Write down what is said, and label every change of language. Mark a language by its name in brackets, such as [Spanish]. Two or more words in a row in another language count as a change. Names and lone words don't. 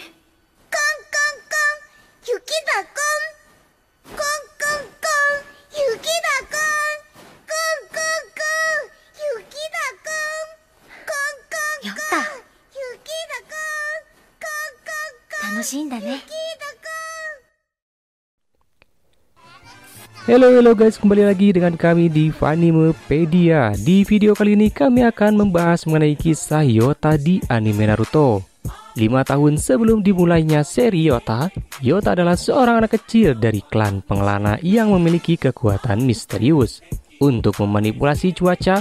[Japanese] コンコンコン、雪だコン。コンコンコン、雪だコン。コンコンコン、雪だコン。コンコンコン、ヨタ、雪だコン。コンコンコン、楽しいんだね。雪だコン。 [Indonesian] Halo guys, kembali lagi dengan kami di Fanimepedia. Di video kali ini kami akan membahas mengenai kisah Yota di anime Naruto. 5 tahun sebelum dimulainya seri Yota, Yota adalah seorang anak kecil dari klan pengelana yang memiliki kekuatan misterius untuk memanipulasi cuaca.